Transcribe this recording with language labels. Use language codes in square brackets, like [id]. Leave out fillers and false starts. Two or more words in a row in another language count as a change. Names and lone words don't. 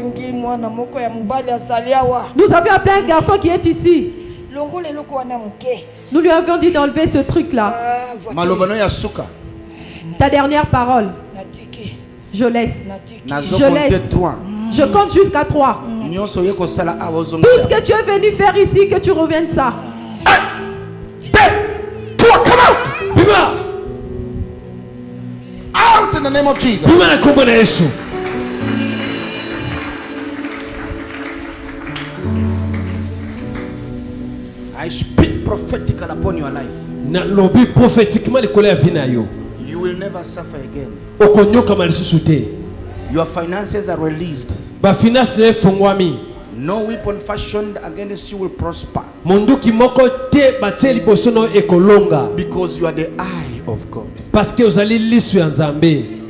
[fr] Nous avions appelé un garçon qui est ici. Nous lui avions dit d'enlever ce truc-là. [ln] malobano ya suka [fr] Ta dernière parole. Je laisse. [ln] nazo [fr] Je compter laisse. 3 Je compte jusqu'à 3. [ln] nyonso ye kosala awa ozonga [fr] Tout ce que tu es venu faire ici, que tu reviennes ça. [en] 3 come out [ln] Bima! [en] out in the name of Jesus. [ln] Bima na kombo na Yesu. [en] I speak prophetically upon your life. [ln] Na lobi prophétiquement likolo ya vie na yo. [en] You will never suffer again. [ln] Okonyokama lisusu te. [en] Your finances are released. [ln] Bafinance na efongwami. [en] No weapon fashioned against you will prosper [ln] Monduki moko te batie liboso na yo ekolonga. [en] because you are the eye of God. [fr] Parce que [ln] ozali lisu ya Nzambe.